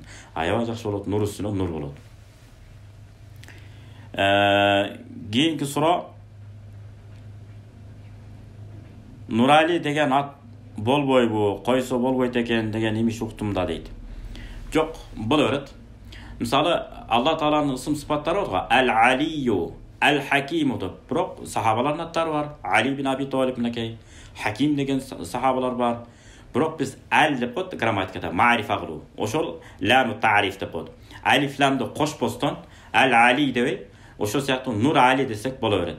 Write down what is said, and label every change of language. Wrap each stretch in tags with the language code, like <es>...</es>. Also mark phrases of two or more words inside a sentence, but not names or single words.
<ky>Аябай жакшы болот, нур үстүнө нур болот. Кийинки суроо, Нурали деген ат болбойбу, койсо болбойт экен деген имиш уктум да дейт. Жок, бул өрөт. Мисалы, Алла Тааланын ысым сыпаттары бар. Әл-Алию, Әл-Хакиму деп. Бирок сахабалардын аттары бар. Али бин Аби Талиб менекей, Хаким деген сахабалар бар. Бирок биз әл деп коет грамматикада маарифа кылуу. Ошол</ky> <ar>لام التعريف</ar> <ky>деп коет. Алиф ламды кошпостон Әл-Али дебей, ошол сыяктуу Нур Али десек боло берет.</ky>